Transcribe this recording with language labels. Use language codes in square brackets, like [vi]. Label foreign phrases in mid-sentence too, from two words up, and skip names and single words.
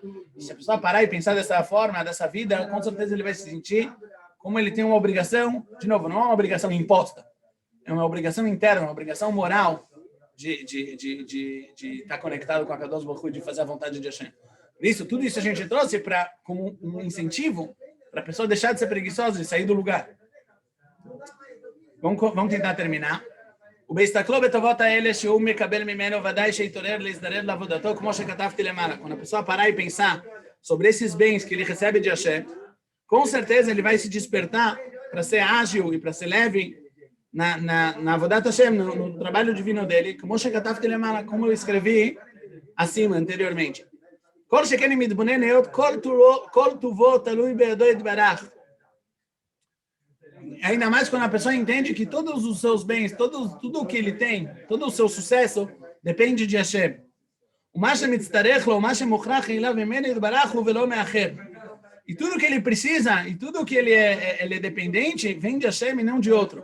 [pt] Se a pessoa parar e pensar dessa forma, dessa vida, com certeza ele vai se sentir como ele tem uma obrigação, de novo, não é uma obrigação imposta, é uma obrigação interna, uma obrigação moral de estar conectado com a [he] קדוש ברוך הוא, [pt] de fazer a vontade de Hashem. Tudo isso a gente trouxe como um incentivo para a pessoa deixar de ser preguiçosa e sair do lugar. Vamos tentar terminar. [he] ובהסתכלו בטובות האלה שהוא מקבל ממנו ודאי שיתעורר להזדרז לעבודתו כמו שכתבתי למעלה. [pt] Quando a pessoa parar e pensar sobre esses bens que ele recebe de Hashem, com certeza ele vai se despertar para ser ágil e para ser leve na [he] עבודת השם, [pt] no trabalho divino dele, [he] כמו שכתבתי למעלה, [pt] como eu escrevi acima anteriormente. [he] כל שכן אם מתבונן היות כל טובו תלוי בידו יתברך. [pt] Ainda mais quando a pessoa entende que todos os seus bens, tudo o que ele tem, todo o seu sucesso depende de Hashem. E tudo que ele precisa, e tudo que ele é dependente, vem de Hashem e não de outro.